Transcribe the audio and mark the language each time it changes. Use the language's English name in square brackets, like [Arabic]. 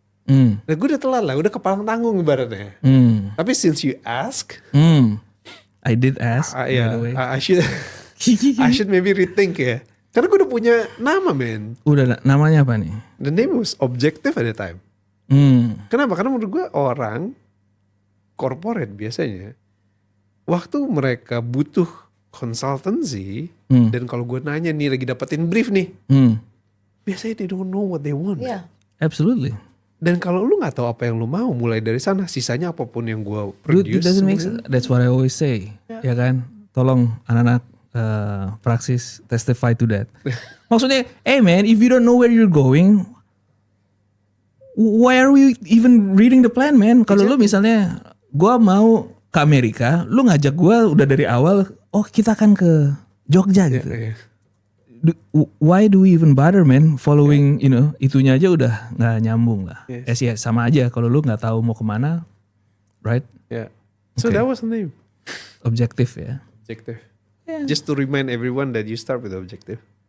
[Indonesian] Nah gue udah telat lah, udah kepalang tanggung ibaratnya. Tapi [English] since you ask, I did ask by the way. I should maybe rethink ya. [Indonesian] Karena gue udah punya nama men. Udah namanya apa nih? [English] The name was Objective at the time. [Indonesian] Kenapa? Karena menurut gue orang corporate biasanya waktu mereka butuh consultancy dan kalau gue nanya nih lagi dapetin brief nih, biasanya [English] they don't know what they want. Yeah. Absolutely. [Indonesian] Dan kalau lu nggak tahu apa yang lu mau, mulai dari sana, sisanya apapun yang gue [English] Dude, produce. it doesn't make sense. That's what I always say. [Indonesian] Ya kan? Tolong anak-anak praksis [English] testify to that. [Indonesian] Maksudnya, [English] hey man, if you don't know where you're going, why are we even reading the plan, man? [Indonesian] Kalau lu misalnya, gua mau ke Amerika, lu ngajak gua udah dari awal, kita akan ke Jogja gitu. [English] Why do we even bother, man? [Indonesian] Following, itunya aja udah nggak nyambung lah. Ya sama aja kalau lu nggak tahu mau kemana, right? [English] Yeah. So that was the name. [Indonesian] Objektif ya. [English] Objective. Just to remind everyone that you start with objective.